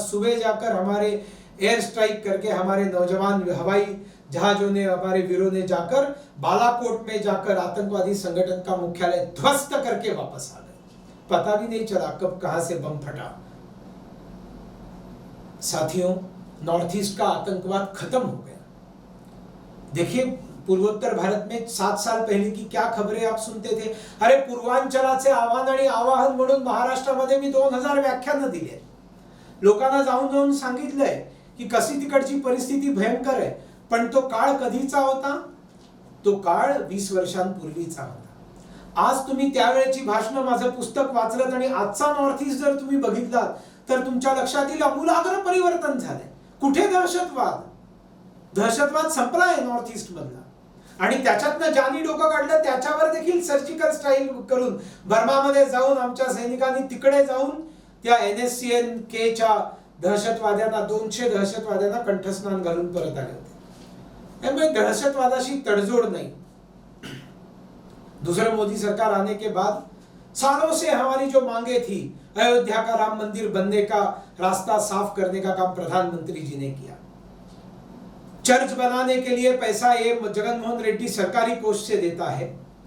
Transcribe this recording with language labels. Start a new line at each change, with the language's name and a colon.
Hindi: सुबह जाकर हमारे एयर स्ट्राइक करके हमारे नौजवान हवाई जहाजों ने, हमारे वीरों ने जाकर बालाकोट में जाकर आतंकवादी संगठन का मुख्यालय ध्वस्त करके वापस आ गए। पता भी नहीं चला कब कहां से बम फटा। साथियों, नॉर्थ ईस्ट का आतंकवाद खत्म हो गया। देखिए, पूर्वोत्तर भारत में 7 साल पहले की क्या खबरें आप सुनते थे।
Marathi: अरे पूर्वांचलाचे आव्हान आणि आवाहन म्हणून महाराष्ट्रामध्ये मी 2000 व्याख्यानं दिले, लोकांना जाऊन जाऊन सांगितलंय की कशी तिकडची परिस्थिती भयंकर आहे, पण तो काळ कधीचा होता? तो काळ 20 वर्षांपूर्वीचा होता. आज तुम्ही त्यावेळेची भाषणं, माझं पुस्तक वाचलं आणि आजचा नॉर्थ ईस्ट जर तुम्ही बघितलात तर तुमच्या लक्षात येईल आमूलाग्र परिवर्तन झालंय. कुठे दहशतवाद? दहशतवाद संपलाय नॉर्थ ईस्ट मधला, आणि त्याच्यातनं ज्यांनी डोकं काढलं त्याच्यावर देखील सर्जिकल स्ट्राईक करून बर्मामध्ये जाऊन आमच्या सैनिकांनी तिकडे जाऊन त्या NSCN-K च्या दहशतवाद्यांना, 200 दहशतवाद्यांना कंठस्नान घालून परत आले होते. त्यामुळे दहशतवादाशी तडजोड नाही.
Hindi: दूसरे मोदी सरकार आने के बाद सालों से हमारी जो मांगे थी, अयोध्या का राम मंदिर बनने का रास्ता साफ करने का काम प्रधानमंत्री जी ने किया. चर्च बनाने के लिए पैसा ये जगन मोहन रेड्डी सरकारी कोष से देता है.